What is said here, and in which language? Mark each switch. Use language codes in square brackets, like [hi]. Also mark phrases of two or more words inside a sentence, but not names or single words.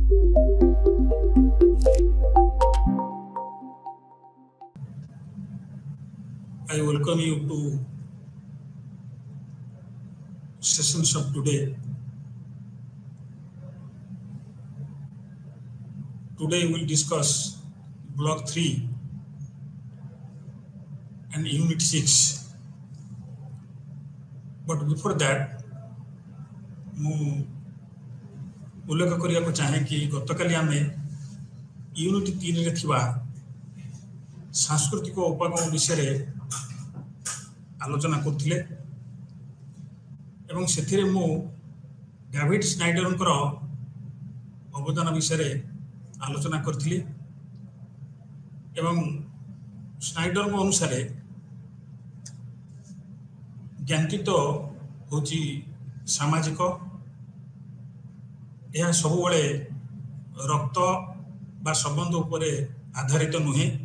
[en] I welcome you to sessions of today. Today we will discuss block 3 and unit 6. But before that, [or] ମୁଁ ଉଲ୍ଲେଖ କରିବାକୁ ଚାହେଁ କି ଗତକାଲି ଆମେ ୟୁନିଟ୍ 3 ରେ ଥିବା ସାଂସ୍କୃତିକ ଉପାଗମ ବିଷୟରେ ଆଲୋଚନା କରୁଥିଲେ ଏବଂ ସେଥିରେ ମୁଁ ଡେଭିଡ୍ ସ୍ନାଇଡରଙ୍କର ଅବଦାନ ବିଷୟରେ ଆଲୋଚନା କରିଥିଲି ଏବଂ ସ୍ନାଇଡରଙ୍କ ଅନୁସାରେ ଜ୍ଞାନଚିତ୍ତ ହେଉଛି ସାମାଜିକ, ଏହା ସବୁବେଳେ ରକ୍ତ ବା ସମ୍ବନ୍ଧ ଉପରେ ଆଧାରିତ ନୁହେଁ।